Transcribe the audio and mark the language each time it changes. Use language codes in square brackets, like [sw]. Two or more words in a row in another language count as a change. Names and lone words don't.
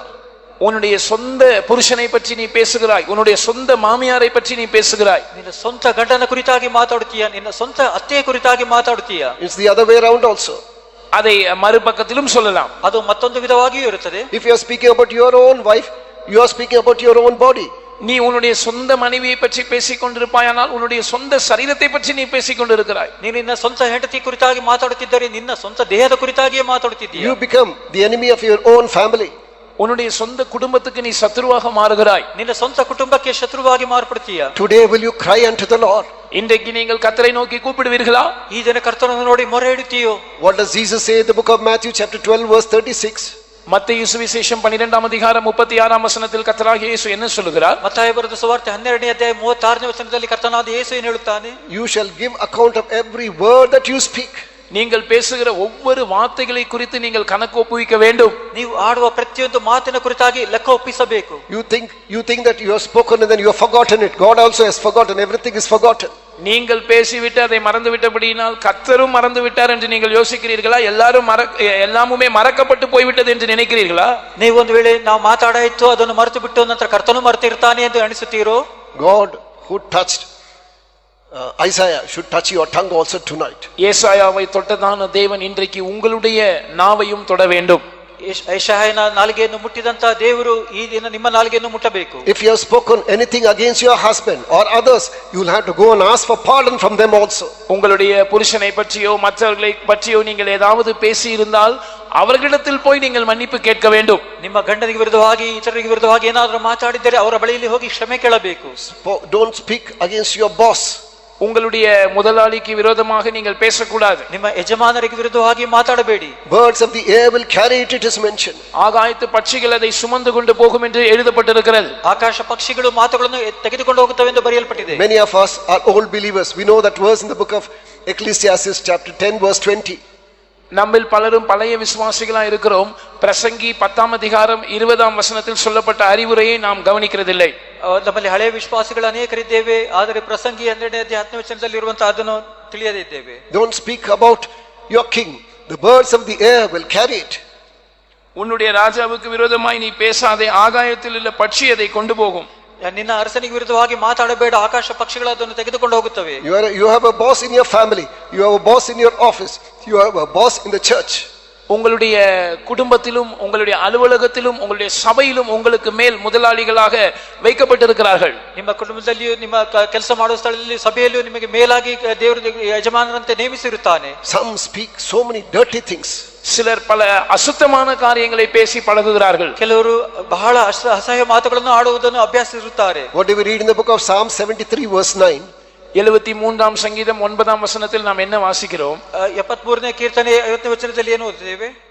[ta] உன்னுடைய சொந்த புருஷனை பற்றி நீ பேசுகிறாய், உன்னுடைய சொந்த மாமியாரை பற்றி நீ பேசுகிறாய். [kn] ನಿನ್ನ ಸ್ವಂತ ಗಂಡನ ಕುರಿತಾಗಿ ಮಾತಾಡುತ್ತೀಯ, ನಿನ್ನ ಸ್ವಂತ ಅತ್ತೆಯ ಕುರಿತಾಗಿ ಮಾತಾಡುತ್ತೀಯ. [en] It's the other way around also. [ta] அதை மறுபக்கத்திலும் சொல்லலாம். [kn] ಅದು ಮತ್ತೊಂದು ವಿಧವಾಗಿಯೂ ಇರುತ್ತದೆ. [en] If you are speaking about your own wife, you are speaking about your own body. [ta] நீ உன்னுடைய சொந்த மனைவியை பற்றி பேசிக் கொண்டிருப்பாயானால் உன்னுடைய சொந்த சரீரத்தை பற்றி நீ பேசிக் கொண்டிருக்கிறாய். [kn] ನೀನು ನಿನ್ನ ಸ್ವಂತ ಹೆಂಡತಿ ಕುರಿತಾಗಿ ಮಾತಾಡುತ್ತಿದ್ದರೆ ನಿನ್ನ ಸ್ವಂತ ದೇಹದ ಕುರಿತಾಗಿಯೇ ಮಾತಾಡುತ್ತಿದ್ದೀಯ. [en] You become the enemy of your own family. [ta] உன்னுடைய சொந்த குடும்பத்துக்கு நீ சத்துருவாக மாறுகிறாய். [kn] ನಿನ್ನ ಸ್ವಂತ ಕುಟುಂಬಕ್ಕೆ ಶತ್ರುವಾಗಿ ಮಾರ್ಪಡ್ತೀಯ. [en] Today will you cry unto the Lord? [ta] இன்றைக்கு நீங்கள் கர்த்தரை நோக்கி கூப்பிடுவீர்களா? [kn] ಈ ದಿನ ಕರ್ತನನ್ನು ನೋಡಿ ಮೊರೆ ಇಡುತ್ತೀಯೋ? [en] What does Jesus say in the book of Matthew chapter 12 verse 36? [ta] மத்தேயு சுவிசேஷம் 12ஆம் அதிகாரம் 36ஆம் வசனத்தில் கர்த்தராகிய இயேசு என்ன சொல்கிறார்? [kn] ಮತ್ತಾಯ ಬರೆದ ಸುವಾರ್ತೆ 12ನೇ ಅಧ್ಯಾಯ 36ನೇ ವಚನದಲ್ಲಿ ಕರ್ತನಾದ ಯೇಸು ಏನು ಹೇಳುತ್ತಾನೆ? [en] You shall give account of every word that you speak. [ta] நீங்கள் பேசுகிற ஒவ்வொரு வார்த்தைகளை குறித்து நீங்கள் கணக்கு ஒப்புவிக்க வேண்டும். [kn] ನೀವು ಆಡುವ ಪ್ರತಿಯೊಂದು ಮಾತಿನ ಕುರಿತಾಗಿ ಲೆಕ್ಕ ಒಪ್ಪಿಸಬೇಕು. [en] You think that you have spoken and then you have forgotten it. God also has forgotten. Everything is forgotten. [ta] நீங்கள் பேசிவிட்டு அதை மறந்து விட்டபடியினால் கர்த்தரும் மறந்து விட்டார் என்று நீங்கள் யோசிக்கிறீர்களா? எல்லாமுமே மறக்கப்பட்டு போய்விட்டது என்று நினைக்கிறீர்களா? [kn] ನೀವು ಒಂದು ವೇಳೆ ನಾವು ಮಾತಾಡಾಯಿತು ಅದನ್ನು ಮರೆತು ಬಿಟ್ಟು ನಂತರ ಕರ್ತನು ಮರೆತಿರ್ತಾನೆ ಎಂದು ಅನಿಸುತ್ತೀರೋ? [en] God who touched Isaiah should touch your tongue also tonight. [ta] ஏசாயாவை தொட்டதான தேவன் இன்றைக்கு உங்களுடைய நாவையும் தொட வேண்டும். [kn] ಯೆಶಾಯನ ನಾಲಿಗೆಯನ್ನು ಮುಟ್ಟಿದಂತ ದೇವರು ಈ ದಿನ ನಿಮ್ಮ ನಾಲಿಗೆಯನ್ನು ಮುಟ್ಟಬೇಕು. [en] If you have spoken anything against your husband or others, you will have to go and ask for pardon from them also. [ta] உங்களுடைய புருஷனை பற்றியோ மற்றவர்களை பற்றியோ நீங்கள் ஏதாவது பேசி இருந்தால் அவர்களிடத்தில் போய் நீங்கள் மன்னிப்பு கேட்க வேண்டும். [kn] ನಿಮ್ಮ ಗಂಡನಿಗೆ ವಿರುದ್ಧವಾಗಿ ಇತರರಿಗೆ ವಿರುದ್ಧವಾಗಿ ಏನಾದರೂ ಮಾತಾಡಿದರೆ ಅವರ ಬಳಿಯಲ್ಲಿ ಹೋಗಿ ಕ್ಷಮೆ ಕೇಳಬೇಕು. [en] Don't speak against your boss. [ta] உங்களுடைய முதலாளிக்கு விரோதமாக நீங்கள் பேசக்கூடாது. [kn] ನಿಮ್ಮ ಯಜಮಾನರಿಗೆ ವಿರುದ್ಧವಾಗಿ ಮಾತಾಡಬೇಡಿ. [en] Birds of the air will carry it, it is mentioned. [ta] ஆகாயத்து பட்சிகள் அதை சுமந்து கொண்டு போகும் என்று எழுதப்பட்டிருக்கிறது. [kn] ಆಕಾಶ ಪಕ್ಷಿಗಳು ಮಾತುಗಳನ್ನು ತೆಗೆದುಕೊಂಡು ಹೋಗುತ್ತವೆ ಎಂದು ಬರೆಯಲ್ಪಟ್ಟಿದೆ. [en] Many of us are old believers. We know that verse in the book of Ecclesiastes chapter 10 verse 20. [ta] நம்மில் பலரும் பழைய விசுவாசிகளா இருக்கிறோம். பிரசங்கி 10ஆம் அதிகாரம் 20ஆம் வசனத்தில் சொல்லப்பட்ட அறிவுரையை நாம் கவனிக்கிறதில்லை. [kn] ನಮ್ಮಲ್ಲಿ ಹಳೆಯ ವಿಶ್ವಾಸಿಗಳು ಅನೇಕರಿದ್ದೇವೆ, ಆದರೆ ಪ್ರಸಂಗಿ 12ನೇ ಅಧ್ಯಾಯ 10ನೇ ವಚನದಲ್ಲಿ ಇರುವಂತಹ ಅದನ್ನು ತಿಳಿಯದೇ ಇದ್ದೇವೆ. [en] Don't speak about your king. The birds of the air will carry it. [ta] உன்னுடைய ராஜாவுக்கு விரோதமாய் நீ பேசாதே, ஆகாயத்தில் உள்ள பட்சி அதை கொண்டு போகும். [kn] ನಿನ್ನ ಅರಸನಿಗೆ ವಿರುದ್ಧವಾಗಿ ಮಾತಾಡಬೇಡ, ಆಕಾಶ ಪಕ್ಷಿಗಳು ಅದನ್ನು ತೆಗೆದುಕೊಂಡು ಹೋಗುತ್ತವೆ. [en] You have a boss in your family. You have a boss in your office. You have a boss in the church. [ta] உங்களுடைய குடும்பத்திலும் உங்களுடைய அலுவலகத்திலும் உங்களுடைய சபையிலும் உங்களுக்கு மேல் முதலாளிகளாக வைக்கப்பட்டிருக்கிறார்கள். [kn] ನಿಮ್ಮ ಕುಟುಂಬದಲ್ಲಿಯೂ ನಿಮ್ಮ ಕೆಲಸ ಮಾಡುವ ಸ್ಥಳದಲ್ಲಿ ಸಭೆಯಲ್ಲಿಯೂ ನಿಮಗೆ ಮೇಲಾಗಿ ದೇವರು ಯಜಮಾನರಂತೆ ನೇಮಿಸಿರುತ್ತಾನೆ. [en] Some speak so many dirty things. [ta] சிலர் பல அசுத்தமான காரியங்களை பேசி பழகுகிறார்கள். [kn] ಕೆಲವರು ಬಹಳ ಅಸಹ್ಯ ಮಾತುಗಳನ್ನು ಆಡುವುದನ್ನು ಅಭ್ಯಾಸಿರುತ್ತಾರೆ. [en] What do we read in the book of Psalm 73 verse 9? [ta] 73ஆம் சங்கீதம் 9ஆம் வசனத்தில் நாம் என்ன வாசிக்கிறோம்? [kn] 73ನೇ ಕೀರ್ತನೆ 5ನೇ ವಚನದಲ್ಲಿ ಏನು ಓದಿದ್ದೇವೆ?